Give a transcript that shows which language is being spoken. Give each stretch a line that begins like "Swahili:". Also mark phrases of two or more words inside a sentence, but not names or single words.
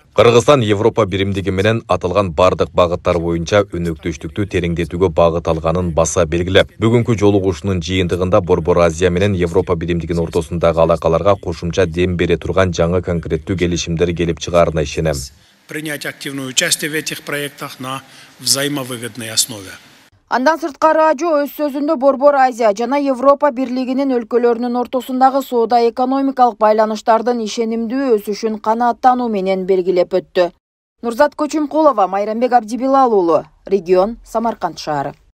Kyrgyz: Кыргызстан Европа биримдиги менен аталган бардык багыттар боюнча өнөктөштүктү тереңдетүүгө багыт алганын баса белгилеп, бүгүнкү жолугушуунун жыйынтыгында Борбор Азия менен Европа биримдигинин ортосундагы алакаларга кошумча дем бере турган жаңы конкреттүү келишимдер келип чыгаарына ишенем.
Russian: Принять активное участие в этих проектах на взаимовыгодной основе.
Kyrgyz: Андан сырткары Ажо өз сөзүндө Борбор Азия жана Европа бирлигинин өлкөлөрүнүн ортосундагы соода экономикалык байланыштардын ишенимдүү өсүшүн канааттануу менен белгилеп өттү. Нурзат Көчүмкулова, Майрамбек Абдибилал уулу, регион Самарканд шаары.